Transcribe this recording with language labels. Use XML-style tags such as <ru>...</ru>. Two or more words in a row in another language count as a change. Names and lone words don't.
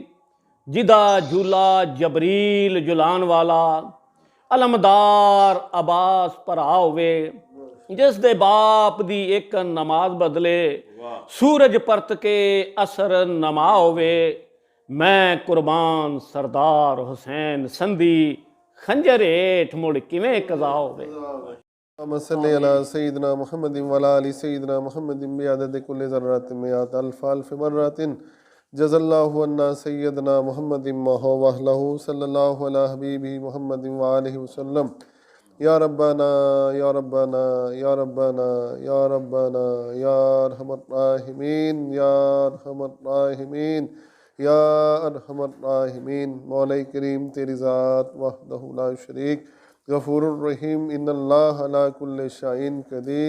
<pa>ਜਿਹਦਾ ਝੂਲਾ ਜਬਰੀਲ ਜੁਲਾਨ ਵਾਲਾ, ਅਲਮਦਾਰ ਅਬਾਸ ਭਰਾ ਹੋਵੇ। ਜਿਸ ਦੇ ਬਾਪ ਦੀ ਇੱਕ ਨਮਾਜ਼ ਬਦਲੇ, ਸੂਰਜ ਪਰਤ ਕੇ ਅਸਰ ਨਮਾ ਹੋਵੇ। ਮੈਂ ਕੁਰਬਾਨ ਸਰਦਾਰ ਹੁਸੈਨ ਸੰਧੀ, ਖੰਜਰ ਹੇਠ ਮੁੜ ਕਿਵੇਂ ਕਜ਼ਾ ਹੋਵੇ।</pa> <ar>مصلّي على سيدنا محمد و على آل سيدنا محمد بعدد كل ذرة مائة ألف ألف مرة جزا اللہ عنا سیدنا محمد ما هو وحلہ صلی اللہ علی حبیبہ محمد وآلہ وسلم یا ربنا یا ربنا یا ربنا یا ربنا یا ارحم الراحمین یا ارحم الراحمین یا ارحم الراحمین۔</ar> <pa>مولا کریم تیری ذات</pa> <ar>وحدہ لا شریک غفور الرحیم ان اللہ علی کل شیء قدیر۔</ar>